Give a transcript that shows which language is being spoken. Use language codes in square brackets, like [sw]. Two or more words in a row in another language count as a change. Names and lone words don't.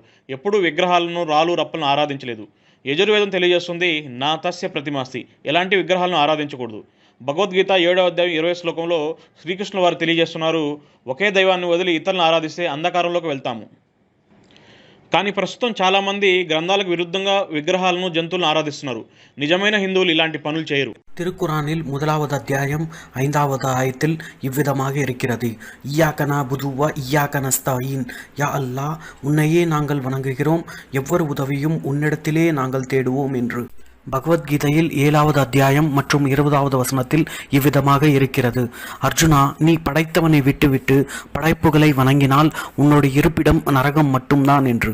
[te] ఎప్పుడూ విగ్రహాలను, రాళ్ళు, రప్పలను ఆరాధించలేదు. యజుర్వేదం తెలియజేస్తుంది, [sa] न तस्य प्रतिमास्ति, [te] ఎలాంటి విగ్రహాలను ఆరాధించకూడదు. భగవద్గీత 7వ అధ్యాయం 20వ శ్లోకంలో శ్రీకృష్ణుల వారు తెలియజేస్తున్నారు, ఒకే దైవాన్ని వదిలి ఇతరులను ఆరాధిస్తే అంధకారంలోకి వెళ్తాము. కానీ ప్రస్తుతం చాలామంది గ్రంథాలకు విరుద్ధంగా విగ్రహాలను, జంతువులను ఆరాధిస్తున్నారు. నిజమైన హిందువులు ఇలాంటి పనులు చేయరు. [ta] திருக்குரானில் 1வது அத்தியாயம் 5வது ஆயத்தில் இவ்விதமாக இருக்கிறது, [ar] إياك نعبد وإياك نستعين، يا الله, [ta] உன்னையே நாங்கள் வணங்குகிறோம், எவ்வொரு உதவியும் உன்னிடத்திலே நாங்கள் தேடுவோம் என்று. பகவத்கீதையில் 7வது அத்தியாயம் மற்றும் 20வது வசனத்தில் இவ்விதமாக இருக்கிறது, அர்ஜுனா, நீ படைத்தவனை விட்டுவிட்டு படைப்புகளை வணங்கினால் உன்னோட இருப்பிடம் நரகம் மட்டும்தான் என்று.